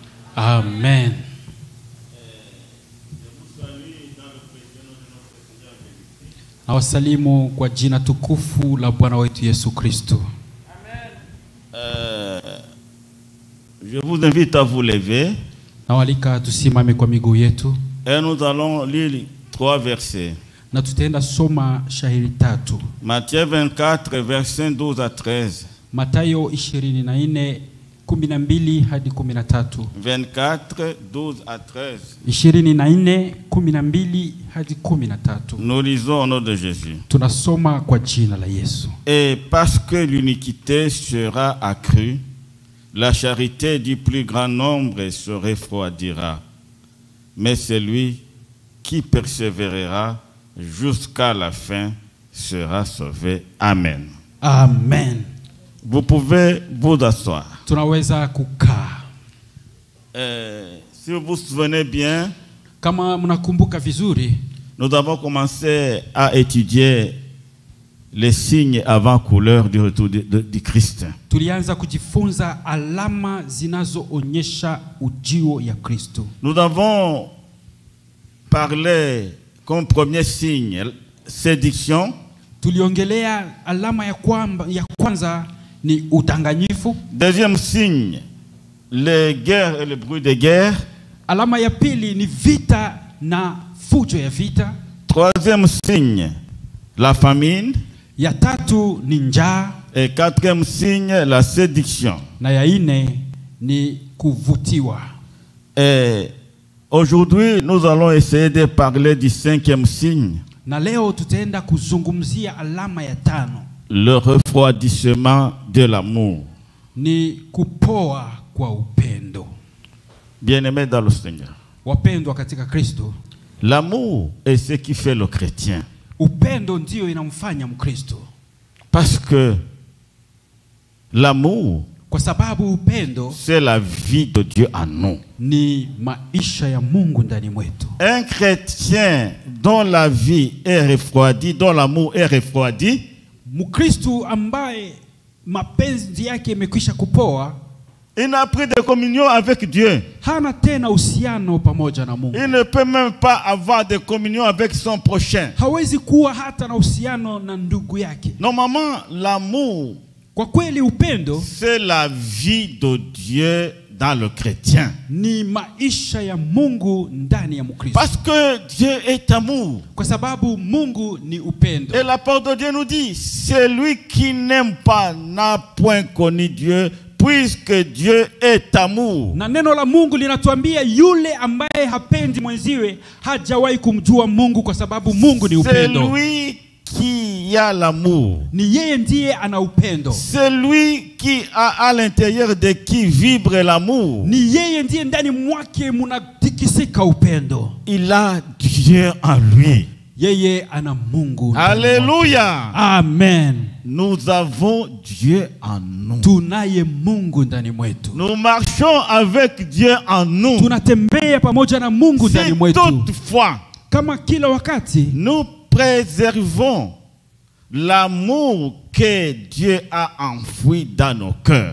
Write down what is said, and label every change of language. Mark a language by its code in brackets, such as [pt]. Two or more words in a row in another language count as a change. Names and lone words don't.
[sw] Amen. Nawasalimu kwa jina tukufu la Bwana wetu Yesu Kristo. [fr] Je vous invite à vous lever. [sw] Nawalika tusimame kwa miguu yetu. [fr] Et nous allons lire 3 versets. [sw] Na tutaenda soma shahiri 3. [fr] Matthieu 24, versets 12 à 13. [sw] Mathayo 24:12 hadi 13. [fr] 24, 12 à 13. [sw] 24:12 hadi 13. [fr] Nous lisons au nom de Jésus. [sw] Tunasoma kwa jina la Yesu. [fr] Et parce que l'iniquité sera accrue, la charité du plus grand nombre se refroidira. Mais celui qui persévérera jusqu'à la fin sera sauvé. Amen. Amen. Vous pouvez vous asseoir. [sw] Tunaweza kukaa. [fr] Si vous vous souvenez bien, [sw] Kama mnakumbuka vizuri, [fr] nous avons commencé à étudier les signes avant-couleurs du retour du Christ. [sw] tulianza kujifunza alama zinazoonyesha ujio ya Kristo. [fr] Nous avons parlé comme premier signe séduction. [sw] Tuliongelea alama ya kwanza ni udanganyifu. [fr] Deuxième signe, les guerres et le bruit des guerres. [sw] Alama ya pili ni vita na fujo ya vita. [fr] Troisième signe, la famine. [sw] Ya tatu ni njaa. [fr] Et quatrième signe, la séduction. [sw] Na ya nne ni kuvutiwa. [fr] Et aujourd'hui, nous allons essayer de parler du 5e signe. [sw] Na leo tutaenda kuzungumzia alama ya 5. [fr] Le refroidissement de l'amour. [sw] Ni kupoa kwa upendo. [fr] Bien-aimés dans le Seigneur. [sw] Wapendwa katika Kristo. [fr] L'amour est ce qui fait le chrétien. [sw] Upendo ndio inamfanya Mkristo. [fr] Parce que l'amour, [sw] kwa sababu upendo, [fr] c'est la vie de Dieu en nous. [sw] Ni maisha ya Mungu ndani mwetu. [fr] Un chrétien dont la vie est refroidie, dont l'amour est refroidi, [sw] Mkristo ambaye mapenzi yake yamekwisha kupoa, [fr] il n'a plus de communion avec Dieu. [sw] Hana tena uhusiano pamoja na Mungu. [fr] Il ne peut même pas avoir de communion avec son prochain. [sw] Hawezi kuwa hata na uhusiano na ndugu yake. [fr] Normalement, l'amour, [sw] kwa kweli upendo, [fr] c'est la vie de Dieu dans le chrétien. [sw] Ni maisha ya Mungu ndani ya Mkristo. [fr] Parce que Dieu est amour. [sw] Kwa sababu Mungu ni upendo. [fr] Et la parole de Dieu nous dit, celui qui n'aime pas n'a point connu Dieu, puisque Dieu est amour. [sw] Na neno la Mungu linatuambia yule ambaye hapendi mwenziwe hajawahi kumjua Mungu, kwa sababu Mungu ni upendo. [fr] Celui qui a l'amour, [sw] ni yeye ndiye ana upendo. [fr] Celui qui a à l'intérieur de qui vibre l'amour, [sw] ni yeye ndiye ndani mwake munatikisika upendo. [fr] Il a Dieu en lui. [sw] Yeye ana Mungu. Alléluia. Amen. [fr] Nous avons Dieu en nous. [sw] Tunaye Mungu ndani mwetu. [fr] Nous marchons avec Dieu en nous. [sw] Tunatembea pamoja na Mungu ndani mwetu. [fr] Toutefois, [sw] kama kila wakati [fr] nous préservons l'amour que Dieu a enfoui dans nos cœurs.